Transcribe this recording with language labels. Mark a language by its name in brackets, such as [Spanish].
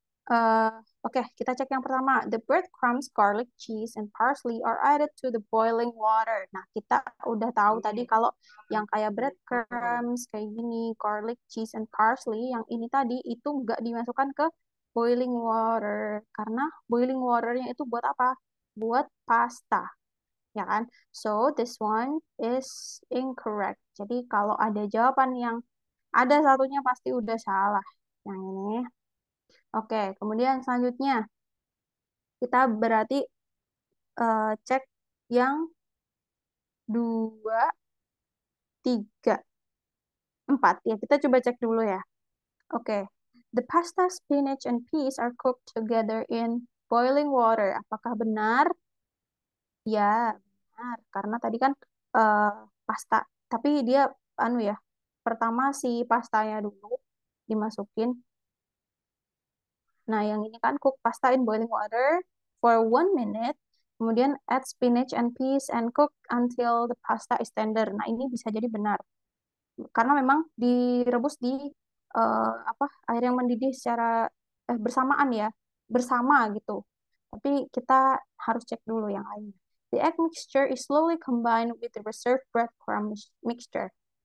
[Indonesian] Eh, Oke, kita cek yang pertama. [English] The breadcrumbs, garlic, cheese, and parsley are added to the boiling water. [Indonesian] Nah, kita udah tahu tadi kalau yang kayak breadcrumbs, kayak gini, [English] garlic, cheese, and parsley, [Indonesian] yang ini tadi itu nggak dimasukkan ke boiling water. Karena boiling waternya itu buat apa? Buat pasta, ya kan? [English] So, this one is incorrect. [Indonesian] Jadi, kalau ada jawaban yang ada satunya pasti udah salah. Yang ini. Oke, kemudian selanjutnya kita berarti cek yang dua, tiga, empat. Ya, kita coba cek dulu ya. Oke. [English] The pasta, spinach, and peas are cooked together in boiling water. [Indonesian] Apakah benar? Ya, benar. Karena tadi kan eh, pasta. Tapi dia, anu ya, pertama si pastanya dulu dimasukin. Nah, yang ini kan [English] cook pasta in boiling water for 1 minute. [Indonesian] Kemudian [English] add spinach and peas and cook until the pasta is tender. [Indonesian] Nah, ini bisa jadi benar. Karena memang direbus di apa air yang mendidih secara bersamaan ya, bersama gitu. Tapi kita harus cek dulu yang lainnya. [English] The egg mixture is slowly combined with the reserved breadcrumb mixture.